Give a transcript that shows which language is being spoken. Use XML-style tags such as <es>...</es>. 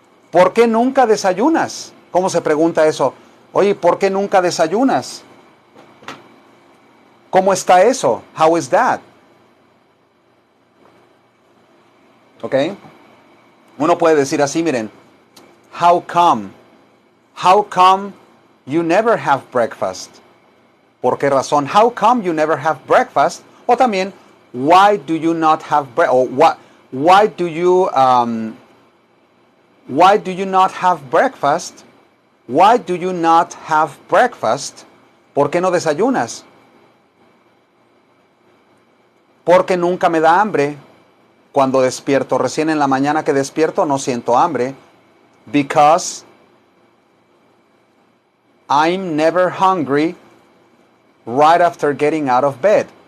<es>¿Por qué nunca desayunas? ¿Cómo se pregunta eso? Oye, ¿por qué nunca desayunas? ¿Cómo está eso?</es> <en>How is that?</en> <es>¿Ok? Uno puede decir así, miren.</es> <en>How come? How come you never have breakfast?</en> <es>¿Por qué razón?</es> <en>How come you never have breakfast? O también, why do you not have breakfast? O why do you not have breakfast? Why do you not have breakfast?</en> <es>¿Por qué no desayunas? Porque nunca me da hambre. Cuando despierto, recién en la mañana que despierto, no siento hambre.</es> <en>Because I'm never hungry right after getting out of bed.</en>